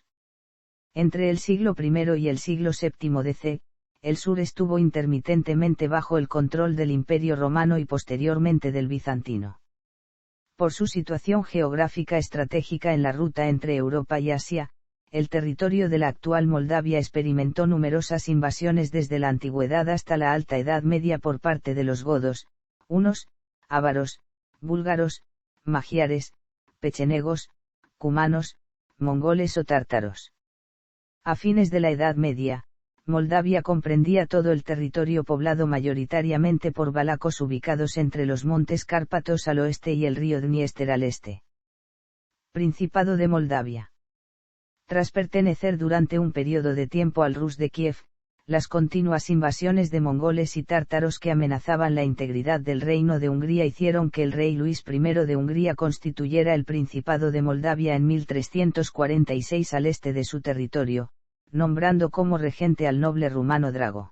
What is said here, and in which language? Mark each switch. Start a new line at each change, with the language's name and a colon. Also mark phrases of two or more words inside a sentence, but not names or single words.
Spanish: Entre el siglo I y el siglo VII DC, el sur estuvo intermitentemente bajo el control del Imperio Romano y posteriormente del bizantino. Por su situación geográfica estratégica en la ruta entre Europa y Asia, el territorio de la actual Moldavia experimentó numerosas invasiones desde la antigüedad hasta la Alta Edad Media por parte de los godos, hunos, ávaros, búlgaros, magiares, pechenegos, cumanos, mongoles o tártaros. A fines de la Edad Media, Moldavia comprendía todo el territorio poblado mayoritariamente por valacos ubicados entre los montes Cárpatos al oeste y el río Dniester al este. Principado de Moldavia. Tras pertenecer durante un periodo de tiempo al Rus de Kiev, las continuas invasiones de mongoles y tártaros que amenazaban la integridad del Reino de Hungría hicieron que el rey Luis I de Hungría constituyera el Principado de Moldavia en 1346 al este de su territorio, nombrando como regente al noble rumano Drago.